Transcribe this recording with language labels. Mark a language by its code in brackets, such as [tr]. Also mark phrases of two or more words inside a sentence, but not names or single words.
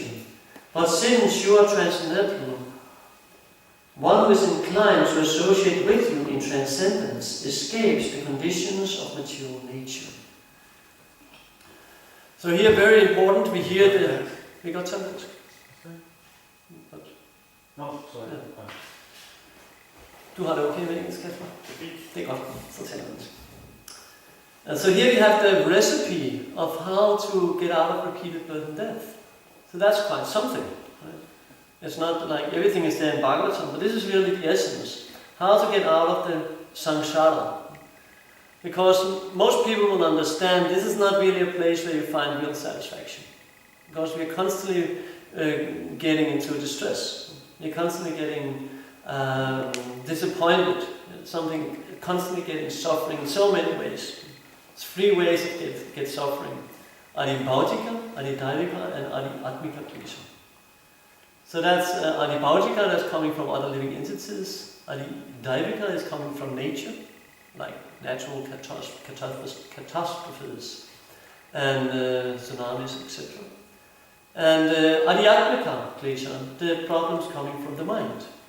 [en] But since you are transcendental, one who is inclined to associate with you in transcendence escapes the conditions of material nature. So here, very important, we hear the... We got some minutes? No, sorry. [da] Ja. Du har det okay med engelsk, Kasper? Det er godt, så taler vi. [en] So here we have the recipe of how to get out of repeated birth and death. So that's quite something. Right? It's not like everything is there in Bhagavatam, but this is really the essence. How to get out of the samsara. Because most people will understand this is not really a place where you find real satisfaction. Because we are constantly getting into distress. You're constantly getting disappointed. Something constantly getting suffering in so many ways. It's three ways of get suffering. [sa] Adibhaujika, Adidaivika, and Adiatmika klesha. [en] So that's Adibhaujika, that's coming from other living entities. Adidaivika is coming from nature, like natural catastrophes and tsunamis, etc. And [sa] Adiatmika klesha, [en] the problems coming from the mind.